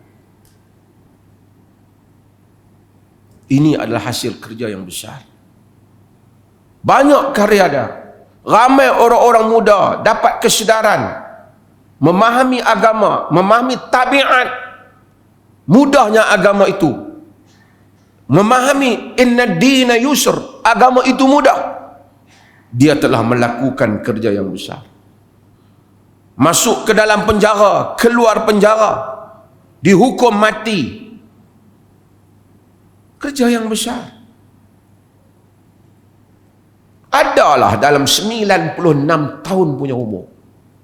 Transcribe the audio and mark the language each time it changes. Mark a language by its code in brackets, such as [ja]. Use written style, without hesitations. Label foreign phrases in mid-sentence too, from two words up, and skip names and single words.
[ms] Ini adalah hasil kerja yang besar. Banyak karya dia. Ramai orang-orang muda dapat kesedaran, memahami agama, memahami tabiat mudahnya agama itu. Memahami [ar] إن الدين يسر, [ms] agama itu mudah. Dia telah melakukan kerja yang besar. Masuk ke dalam penjara, keluar penjara, dihukum mati. Kerja yang besar. Adalah dalam 96 tahun punya umur.